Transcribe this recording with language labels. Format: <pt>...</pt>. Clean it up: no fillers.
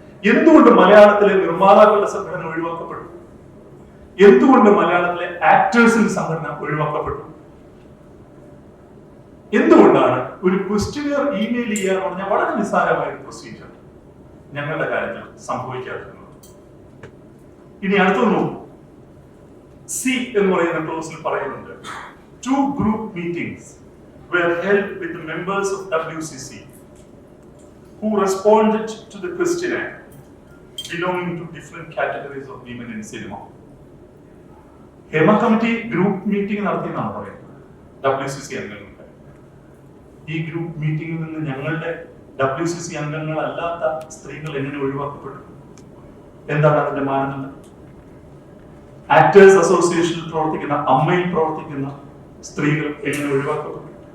<ml>എന്തുകൊണ്ട് മലയാളത്തിലെ നിർമ്മാതാക്കളുടെ സംഘടന ഒഴിവാക്കപ്പെട്ടു? എന്തുകൊണ്ട് മലയാളത്തിലെ ആക്ടേഴ്സിന്റെ സംഘടന ഒഴിവാക്കപ്പെട്ടു? എന്തുകൊണ്ടാണ് ഒരു ക്വസ്റ്റ്യനർ ഇമെയിൽ ചെയ്യാന്ന് പറഞ്ഞാൽ വളരെ നിസ്സാരമായ ഒരു പ്രൊസീജിയർ ഞങ്ങളുടെ കാര്യത്തിൽ സംഭവിക്കാതിരുന്നത്? ഇനി അടുത്തൊന്ന് നോക്കൂ. സി എന്ന് പറയുന്ന ക്ലോസിൽ പറയുന്നുണ്ട്,</ml> <en>2 group meetings were held with the members of WCC who responded to the questionnaire belonging to different categories of women in cinema.</en> <ml>Hema committee group meeting നടത്തിയെന്നാണ് പറയുന്നത് WCC അംഗങ്ങൾക്ക്. ഈ ഗ്രൂപ്പ് മീറ്റിംഗിൽ നിന്ന് ഞങ്ങളുടെ WCC അംഗങ്ങളല്ലാത്ത സ്ത്രീകൾ എങ്ങനെ ഒഴിവാക്കപ്പെട്ടു? എന്താണ് അതിന്റെ മാനദണ്ഡം? ആക്ടേഴ്സ് അസോസിയേഷനിൽ പ്രവർത്തിക്കുന്ന, അമ്മയിൽ പ്രവർത്തിക്കുന്ന സ്ത്രീകൾ എങ്ങനെ ഒഴിവാക്കപ്പെട്ടു?</ml>